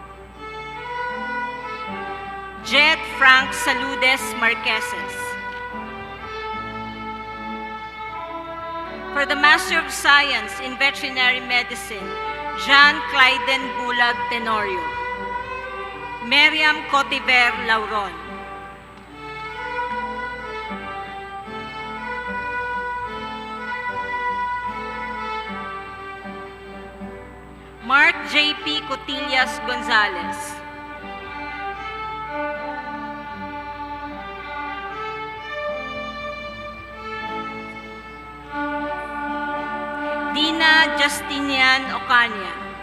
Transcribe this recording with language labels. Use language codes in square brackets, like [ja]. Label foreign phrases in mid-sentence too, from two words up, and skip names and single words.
[en] Jet Frank Saludes Marqueses. For the Master of Science in Veterinary Medicine, Jean Clyden Bulag Tenorio. Miriam Cotiver Lauron. Mark J.P. Cotillas Gonzalez. Dina Justinian Ocaña.